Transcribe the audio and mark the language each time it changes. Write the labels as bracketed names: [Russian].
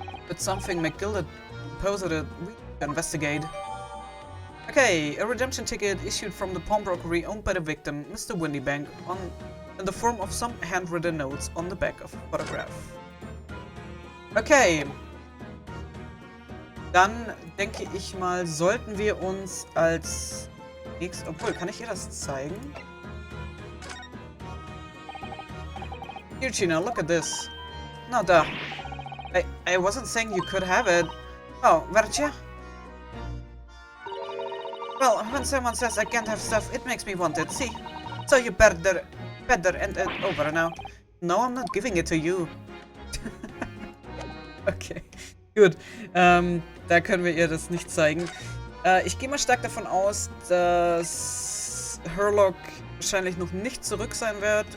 [English] It's something McGilded posited we need to investigate. Okay, a redemption ticket issued from the pawnbrokery owned by the victim, Mr. Windybank, in the form of some handwritten notes on the back of a photograph. Okay. [German] Dann denke ich mal, sollten wir uns als nächstes... Obwohl, kann ich ihr das zeigen? [English] Here, Gina, look at this. No, duh. I wasn't saying you could have it. Oh, weren't you? Well, when someone says I can't have stuff, it makes me want it, see? So you better end it over now. No, I'm not giving it to you. [German] Okay, gut. Da können wir ihr das nicht zeigen. Ich gehe mal stark davon aus, dass Herlock wahrscheinlich noch nicht zurück sein wird.